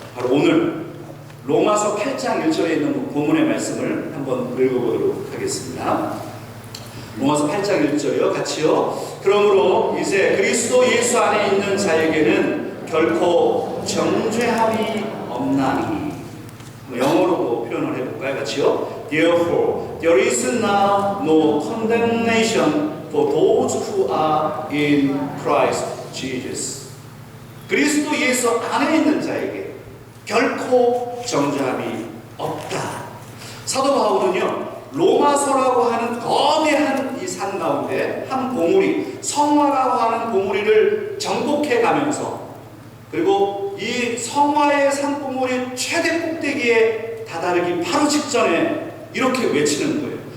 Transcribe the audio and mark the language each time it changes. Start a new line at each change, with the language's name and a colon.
Korean: 바로 오늘 로마서 8장 1절에 있는 본문의 말씀을 한번 읽어보도록 하겠습니다. 로마서 8장 1절이요. 같이요. 그러므로 이제 그리스도 예수 안에 있는 자에게는 결코 정죄함이 없나니. 영어로 표현을 해볼까요? 같이요.
English: Therefore, there is now no condemnation for those who are in Christ Jesus.
Korean: 그리스도 예수 안에 있는 자에게 결코 정죄함이 없다. 사도 바울은요, 로마서라고 하는 거대한 이 산 가운데 한 봉우리, 성화라고 하는 봉우리를 정복해 가면서, 그리고 이 성화의 산 봉우리 최대 꼭대기에 다다르기 바로 직전에 이렇게 외치는 거예요.